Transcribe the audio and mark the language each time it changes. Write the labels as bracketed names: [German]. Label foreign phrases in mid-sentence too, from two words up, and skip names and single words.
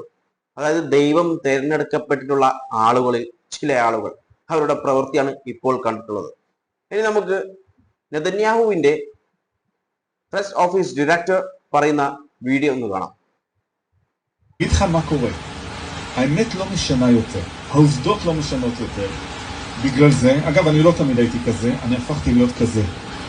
[Malayalam] അതായത് ദൈവം തിരഞ്ഞെടുക്കപ്പെട്ടിട്ടുള്ള ആളുകളിൽ ചില ആളുകൾ, അവരുടെ പ്രവൃത്തിയാണ് ഇപ്പോൾ കണ്ടിട്ടുള്ളത്. ഇനി നമുക്ക് നെതന്യാഹുവിന്റെ [English] press office director [Malayalam] പറയുന്ന വീഡിയോ ഒന്ന് കാണാം. [Hebrew] אגיד לך מה קורה, האמת לא משנה יותר, העובדות לא משנות יותר. בגלל זה, אגב אני לא תמיד הייתי כזה, אני הפכתי להיות כזה.